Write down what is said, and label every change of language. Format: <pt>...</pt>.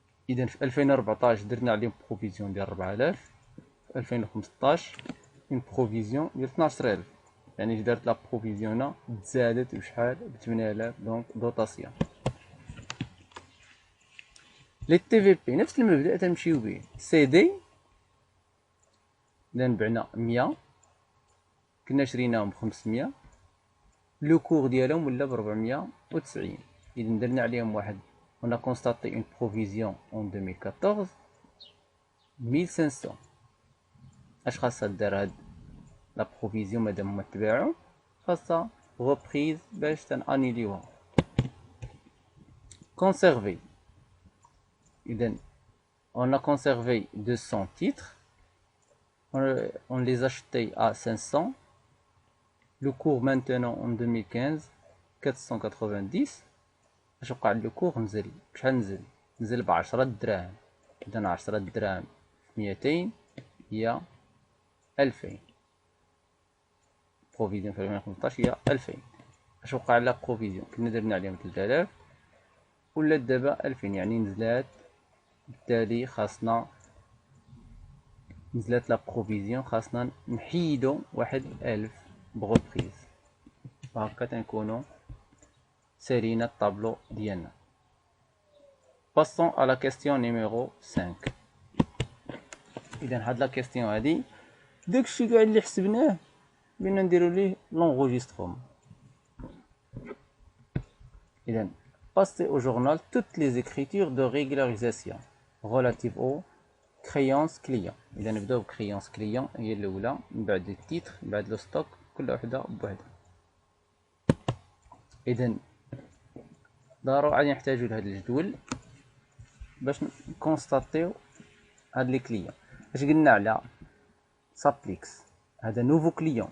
<ar>اذا في 2014 درنا عليهم بروفيزيون ديال 4000، في 2015 اون بروفيزيون ديال 12000، يعني دارت لا بروفيزيون هنا تزادت بشحال؟ ب 8000. دونك دوطاسيون. لي تي في بي نفس المبدا تنمشيو به. سي دي اذا بعنا 100 كنا شريناهم ب 500، لو كور ديالهم ولا ب 490. اذا درنا عليهم واحد</ar> <fr>on a constaté une provision en 2014 1500.</fr> <ar>اش خاصها دار هاد لا بروفيزيون مادام هما تباعو؟ خاصها reprise باش تنانيليوها.</ar> <fr>conserver اذا on a conservé 200 titres, on les achetait à 500, le cours maintenant en 2015 490.</fr> <ar>اش وقع لو كور؟ نزل. بشحال نزل؟ نزل ب 10 دراهم. اذا 10 دراهم في 200 هي 2000. بروفيزيون في 2015 هي 2000. اش وقع لا بروفيزيون؟ كنا درنا عليهم 3000 ولات دابا 2000، يعني نزلات. بالتالي خاصنا نزلات لا بروفيزيون، خاصنا نحيدو واحد 1000 بغوبريز. وهكا تنكونو سالينا الطابلو ديالنا.</ar> <fr>Passons à la question numéro 5.</fr> <ar>اذا هاد لا كيستيون هادي داكشي كاع اللي حسبناه بينا نديرو ليه لونغوجيستروم.</ar> <fr>اذا passer au journal toutes les écritures de régularisation relatives aux créances clients.</fr> <ar>اذا نبداو بكريونس كليون هي الاولى، من بعد التيتر، من بعد لو ستوك، كل وحده بوحدها. اذا ضروري غادي نحتاجو لهاد الجدول باش نكونستاتيو هاد لي كليون. اش قلنا على سابليكس؟ هذا نوفو كليون.</ar>